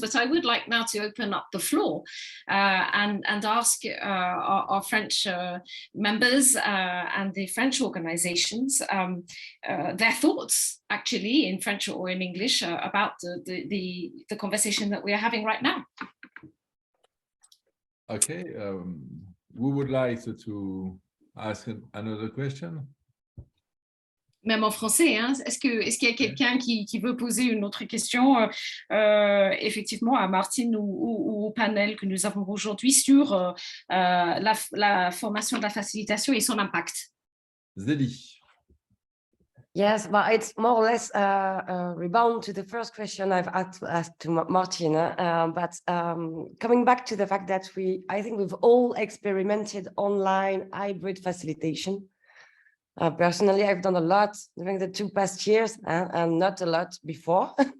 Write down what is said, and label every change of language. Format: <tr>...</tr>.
<en>But I would like now to open up the floor and ask our French members and the French organizations their thoughts, actually, in French or in English, about the conversation that we are having right now. Okay. Who would like to ask another question?</en> <fr>Même en français, hein? Est-ce qu'il y a quelqu'un qui veut poser une autre question, effectivement, à Martine ou au panel que nous avons aujourd'hui sur la formation de la facilitation et son impact? Zélie.</fr> <en>Yes, but it's more or less rebound to the first question I've asked to Martin. But coming back to the fact that I think we've all experimented online hybrid facilitation. Personally, I've done a lot during the 2 past years and not a lot before.</en>